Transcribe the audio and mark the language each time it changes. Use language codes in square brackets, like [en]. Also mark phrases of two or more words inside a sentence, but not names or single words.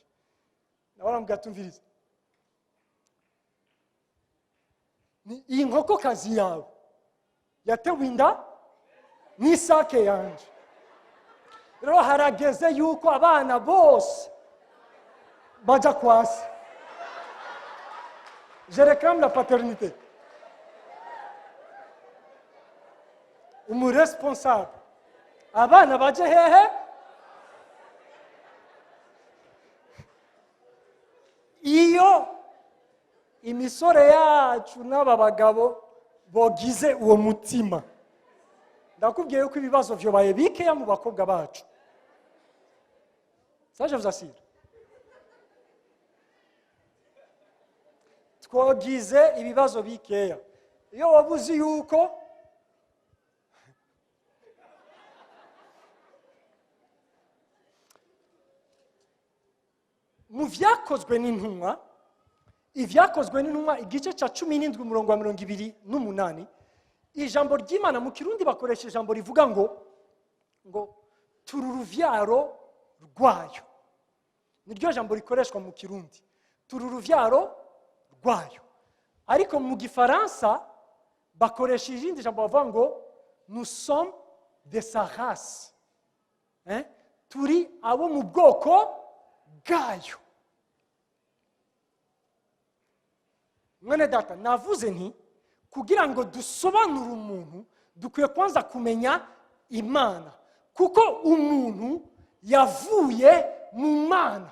[rn] Nawe aramubwira tumviriza, iyi nkokokazi yawe yatewe inda n'isake yanje. Rero harageze yuko abana bose baja kwasi. [fr] Je réclame la paternité. [rn] Umuresponsable. Abana baje hehe? Iyo imisore yacu n'aba bagabo bogize uwo mutima, ndakubwiye yuko ibibazo vyobaye bikeya mu bakobwa bacu. [fr] Ça je vous assure. [rn] Twagize ibibazo bikeya. Iyo wabuzi yuko mu vyakozwe n'intumwa, ivyakozwe n'intumwa igice ca 17 umurongo wa 28, ijambo ry'Imana mu Kirundi bakoresha ijambo rivuga ngo turi uruvyaro rwayo. Niryo jambo rikoreshwa mu Kirundi, turi uruvyaro rwayo. Ariko mu Gifaransa bakoresha irindi jambo bavuga ngo [fr] nous sommes de sa race. [rn] Turi abo mu bwoko bwayo. Mwene data, navuze nti kugira ngo dusobanure umuntu dukwiye kwanza kumenya Imana, kuko umuntu yavuye mu Mana.